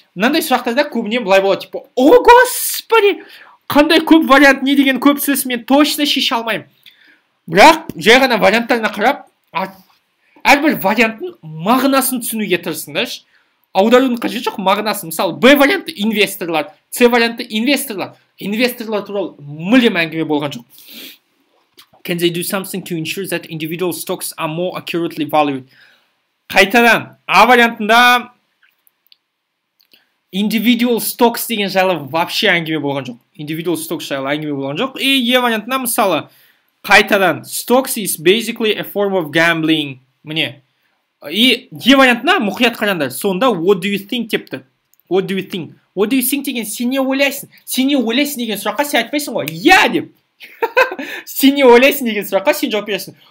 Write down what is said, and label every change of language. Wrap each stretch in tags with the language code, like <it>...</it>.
<kk>Мынандай сұрақтарда көбіне былай болады, типа,</kk> <ru>о, господи,</ru> <kk>қандай көп вариант, не деген көп сөз, мен точно шеше алмаймын. Бірақ жай ғана варианттарына қарап, әрбір варианттың мағынасын түсінуге тырысыңдаршы. Аударудың қажеті жоқ, мағынасын. Мысалы, Б варианты инвесторлар, С варианты инвесторлар. Инвесторлар туралы мүлдем әңгіме болған жоқ.</kk> <en>Can they do something to ensure that individual stocks are more accurately valued?</en> <kk>Қайтадан, А вариантында</kk> <en>individual stocks</en> <kk>деген жайлы вообще әңгіме болған жоқ.</kk> <en>Individual stocks</en> <kk>жайлы әңгіме болған жоқ. И Е вариантында мысалы, қайтадан,</kk> <en>stocks is basically a form of gambling.</en> <kk>Міне. И Е вариантына мұқият қараңдар. Сонда</kk> <en>what do you think</en> <kk>депті.</kk> <en>What do you think? What do you think</en> <kk>деген сен не ойлайсың? Сен не ойлайсың деген сұраққа сен айтпайсың ғой. Я деп. Сен не ойлайсың деген сұраққа сен жауап бересің.</kk>